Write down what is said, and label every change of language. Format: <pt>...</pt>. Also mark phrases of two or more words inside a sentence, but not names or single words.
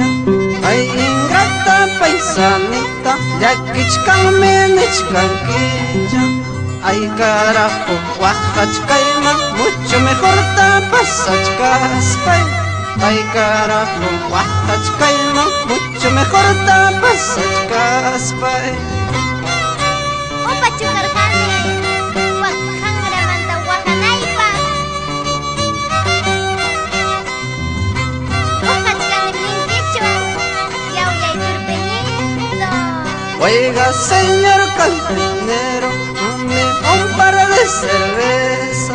<es>Ay ingrata paisanita,</es> <qu>llakichkan menichkan killa.</qu> <es>Ay carajo, wajachkayman, mucho mejor tapasachkaspay. Ay carajo, wajachkayman, mucho mejor tapasachkaspay.</es> <qu>Opa chukarjani.</qu> <es>Oiga, señor cantinero, dame un par de cervezas.</es>